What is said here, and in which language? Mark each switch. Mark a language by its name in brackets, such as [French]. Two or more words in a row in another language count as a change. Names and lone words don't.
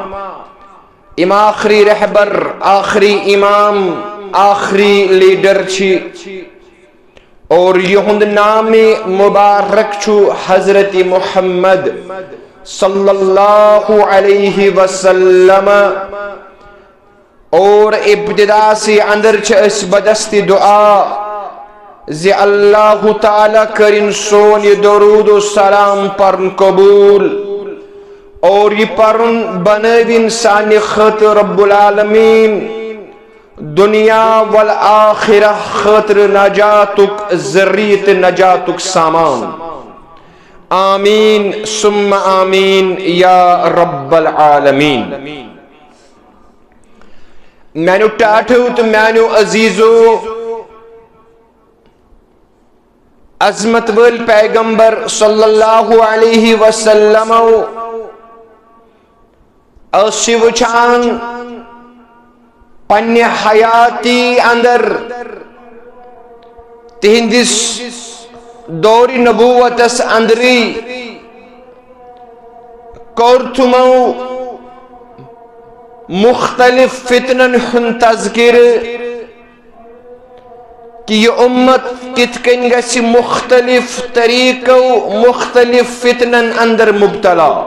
[Kashmiri] آخری رہبر آخری امام آخری لیڈر چھی اور یہند نام مبارک چھو حضرت محمد [Arabic] صلی اللہ علیہ وسلم. [Kashmiri] اور ابتدا سے اندر چھ اس بدست دعا زی [Arabic] اللہ تعالی [Kashmiri] کرن سون یہ درود و سلام پرن قبول اور یہ پرن بنوین سانی خاطر [Arabic] رب العالمین دنیا والآخرہ [Kashmiri] خاطر نجاتک ذریت نجاتک سامان. [Arabic] آمین ثم آمین یا رب العالمین. [Kashmiri] مینو ٹاٹھو تو مینو عزیزو عظمت ول پیغمبر [Arabic] صلی اللہ علیہ وسلم [Kashmiri] اسی وچھان پنہ حیاتی اندر تہندس دور نبوتس اندری کورتمو مختلف فتنن ہن تذکر کہ یہ امت کت کن گژھِ مختلف طریقو مختلف فتنن اندر مبتلا